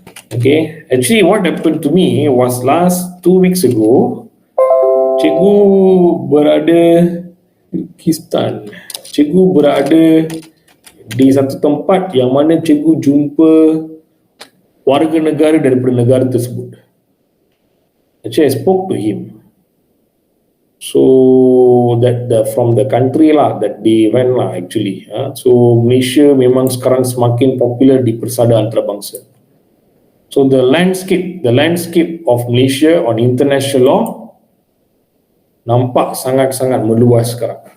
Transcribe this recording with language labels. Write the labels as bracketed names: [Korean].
[English] Okay, actually what happened to me was last 2 weeks ago, [Malay] cikgu berada Kyrgyzstan. Cikgu berada di satu tempat yang mana cikgu jumpa warga negara daripada negara tersebut. [English] Actually, I spoke to him. So that from the country lah that they went lah actually. [Malay] So Malaysia memang sekarang semakin popular di persada antarabangsa. [English] So the landscape of Malaysia on international law [Malay] nampak sangat-sangat meluas sekarang.